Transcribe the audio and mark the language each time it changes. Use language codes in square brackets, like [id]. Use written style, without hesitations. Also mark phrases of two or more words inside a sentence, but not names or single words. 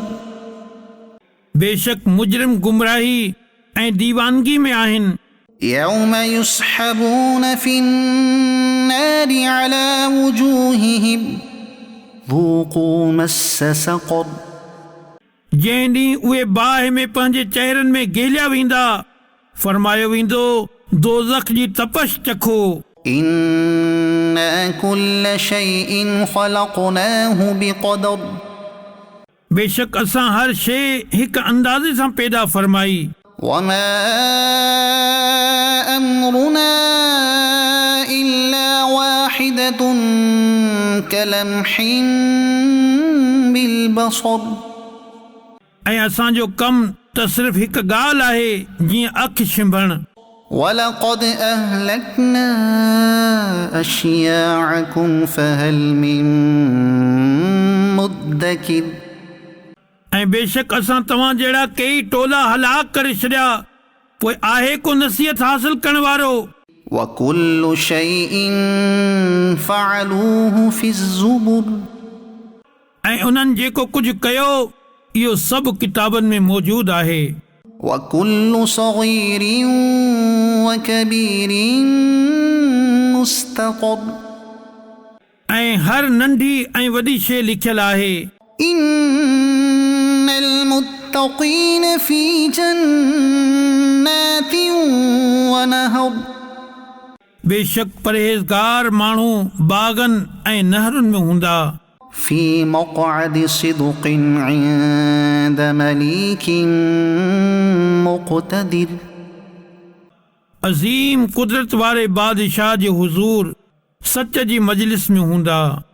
[sd] बेशक मुजरिम गुमराही ऐं दीवानगी में आहिनि। [ar] يوم يسحبون في النار على وجوههم ذوقوا مس سقر [sd] जंहिं ॾींहुं उहे बाहि में पंहिंजे चहिरनि में गेलिया वेंदा फरमायो वेंदो दोज़ख जी तपश चखो। [ar] إنا كل شيء خلقناه بقدر [sd] बेशक असां हर शइ हिकु अंदाज़े सां पैदा फरमाई। [ar] وما أمرنا إلا واحدة كلمح بالبصر [sd] ऐं असांजो कमु त सिर्फ़ु हिकु ॻाल्हि आहे जीअं अखि छिंभणु। [ar] ولقد أهلكنا أشياعكم فهل من مدكر [sd] ऐं बेशक असां तव्हां जहिड़ा कई टोला हलाक करे छॾिया पोइ आहे को नसीहत हासिल करण वारो। [ar] وكل شيء فعلوه في الزبر [sd] ऐं उन्हनि जेको कुझु कयो इहो सभु किताबनि में मौजूदु आहे। [ar] وكل صغير وكبير مستقر [sd] ऐं हर नंढी ऐं वॾी शइ लिखियलु आहे। [ar] إن المتقين في جنات ونهر [sd] बेशक परहेज़गार माण्हू बाग़नि ऐं नहरुनि में हूंदा। [ar] في مقعد صدق عند مليك مقتدر [sd] अज़ीम कुदरत वारे बादशाह जे हुज़ूर सच जी मजलिस में हूंदा।